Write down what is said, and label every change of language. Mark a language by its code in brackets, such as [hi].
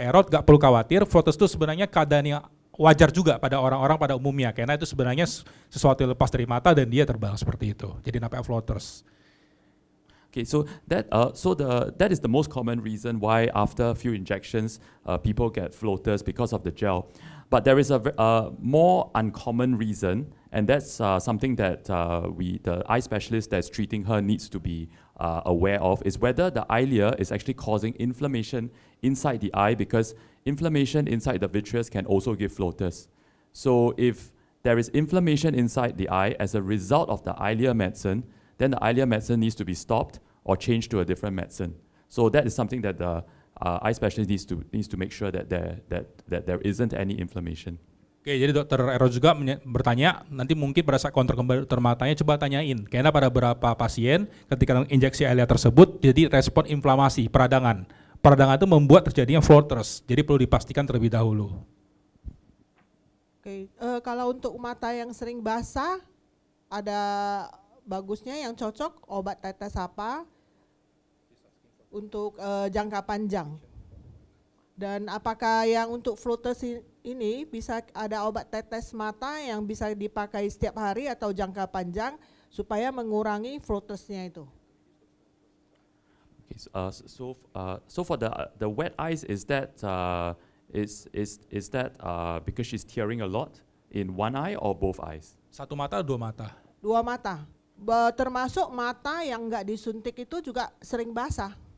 [id] Errol, nggak perlu khawatir, floaters itu sebenarnya keadaan yang wajar juga pada orang-orang pada umumnya, karena itu sebenarnya sesuatu yang lepas dari mata dan dia terbang seperti itu. Jadi nampak floaters. [en] Okay, so that is the most common reason why after a few injections, people get floaters because of the gel. But there is a more uncommon reason, and that's something that the eye specialist that's treating her needs to be aware of, is whether the Eylea is actually causing inflammation inside the eye, because inflammation inside the vitreous can also give floaters. So if there is inflammation inside the eye as a result of the Eylea medicine, then the Eylea medicine needs to be stopped or changed to a different medicine. So that is something that the eye specialist needs to make sure that there isn't any inflammation. [id] Oke, jadi Dr. Errol juga bertanya, nanti mungkin pada saat kontrol kembali dokter matanya coba tanyain, karena pada beberapa pasien ketika injeksi Eylea tersebut jadi respon inflamasi, peradangan. Peradangan itu membuat terjadinya floaters, jadi perlu dipastikan terlebih dahulu. Oke, kalau untuk mata yang sering basah, ada bagusnya yang cocok obat tetes apa untuk jangka panjang? Dan apakah yang untuk floaters ini bisa ada obat tetes mata yang bisa dipakai setiap hari atau jangka panjang supaya mengurangi floatersnya itu? [en] Okay, so for the wet eyes, is that is that because she's tearing a lot in one eye or both eyes? [id] Satu mata, dua mata. Dua mata. Termasuk mata yang nggak disuntik itu juga sering basah.